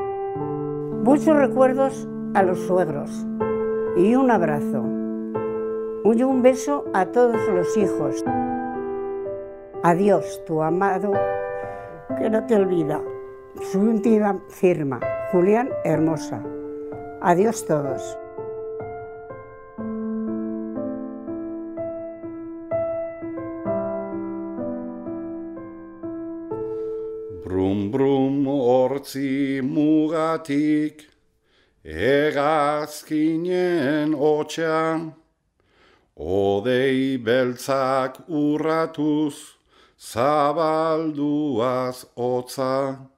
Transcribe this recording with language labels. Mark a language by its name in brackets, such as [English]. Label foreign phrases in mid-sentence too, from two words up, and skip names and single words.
[Spanish] Muchos recuerdos a los suegros y un abrazo. Y un beso a todos los hijos. Adiós, tu amado, que no te olvida. Su última firma, Julián Hermosa. Adiós todos. [Basque] Brum brum hortzi mugatik, hegazkinen hotxa, odei beltzak urratuz, zabalduaz hotza,